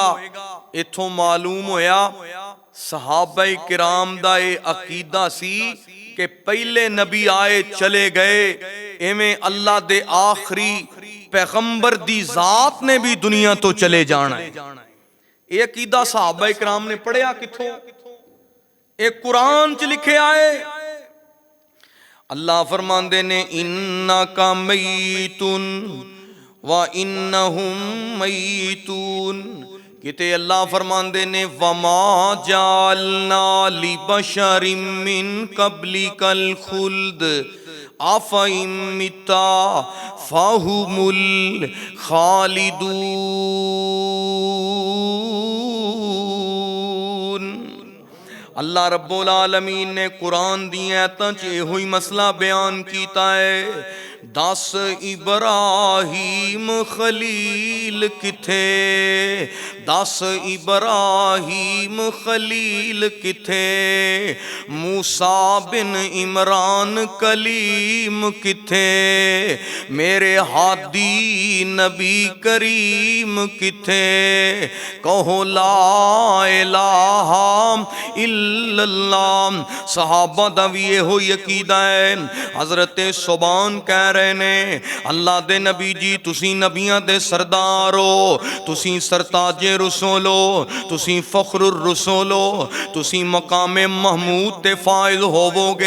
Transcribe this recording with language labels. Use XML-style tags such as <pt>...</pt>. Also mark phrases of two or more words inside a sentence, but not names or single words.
<pa>ਇਥੋਂ ਮਾਲੂਮ ਹੋਇਆ ਸਹਾਬਾਏ ਕਿਰਾਮ ਦਾ ਏ ਅਕੀਦਾ ਸੀ ਕਿ ਪਹਿਲੇ ਨਬੀ ਆਏ ਚਲੇ ਗਏ, ਇਵੇਂ ਅੱਲਾਹ ਦੇ ਆਖ਼ਰੀ ਪੈਗ਼ੰਬਰ ਦੀ ਜ਼ਾਤ ਨੇ ਭੀ ਦੁਨੀਆ ਤੋ ਚਲੇ ਜਾਣਾ ਹੈ। ਏ ਅਕੀਦਾ ਸਹਾਬਾਏ ਕਿਰਾਮ ਨੇ ਪੜ੍ਹਿਆ ਕਿਥੋਂ? ਏਕ ਕੁਰਾਨ ਚ ਲਿਖੇ ਆਏ। ਅੱਲਾਹ ਫ਼ਰਮਾਂਦੇ ਨੇ</pa> <ar>إنك ميت وإنهم ميتون.</ar> <pa>ਕਿਤੇ ਅੱਲਾਹ ਫ਼ਰਮਾਂਦੇ ਨੇ</pa> <ar>وما جعلنا لبشر من قبلك الخلد أفإن مت فهم الخالدون.</ar> <pa>ਅੱਲਾਹ ਰੱਬੁਲ ਆਲਮੀਨ ਨੇ ਕੁਰਾਨ ਦੀ ਆਇਤਾਂ ਚ ਇਹੋ ਹੀ ਮਸਲਾ ਬਯਾਨ ਕੀਤਾ ਹੈ। ਦੱਸ ਇਬਰਾਹੀਮ ਖ਼ਲੀਲ ਕਿਥੇ, ਦੱਸ ਇਬਰਾਹੀਮ ਖ਼ਲੀਲ ਕਿਥੇ, ਮੂਸਾ ਬਿਨ ਇਮਰਾਨ ਕਲੀਮ ਕਿਥੇ, ਮੇਰੇ ਹਾਦੀ ਨਬੀ ਕਰੀਮ ਕਿਥੇ, ਕਹੋ</pa> <ar>لا إله إلا الله.</ar> <pa>ਸਹਾਬਾ ਦਾ ਭੀ ਇਹੋ ਯਕੀਦਾ ਹੈ। ਹਜ਼ਰਤ ਸੁਬਾਨ ਕਹਿ ਰਹੇ ਨੇ ਅੱਲਾਹ ਦੇ ਨਬੀ ਜੀ ਤੁਸੀ ਨਬੀਆਂ ਦੇ ਸਰਦਾਰ ਹੋ, ਤੁਸੀ ਸਰਤਾਜੇ ਰਸੂਲ ਹੋ, ਤੁਸੀ ਫ਼ਖ਼ਰੁਰ ਰਸੂਲ ਹੋ, ਤੁਸੀ ਮਕਾਮੇ ਮਹਿਮੂਦ ਤੇ ਫ਼ਾਇਜ਼ ਹੋਵੋਗੇ।</pa>